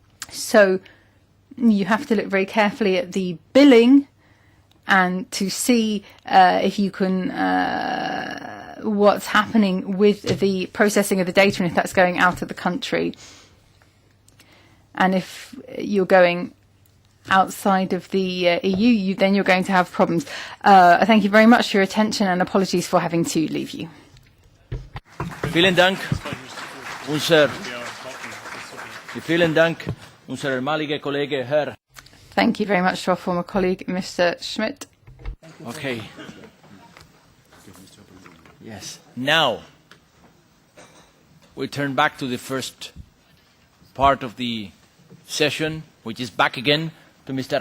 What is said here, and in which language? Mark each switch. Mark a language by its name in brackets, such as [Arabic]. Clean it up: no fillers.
[English] So you have to look very carefully at the billing and to see if you can what's happening with the processing of the data and if that's going out of the country. And if you're going outside of the EU, then you're going to have problems. Thank you very much for your attention and apologies for having to leave you. [German] Vielen Dank, vielen Dank, unser ehemaliger Kollege Herr. [English] Thank you very much to our former colleague, Mr. Schmidt. Okay. Yes. Now, we turn back to the first part of the session, which is back again to Mr.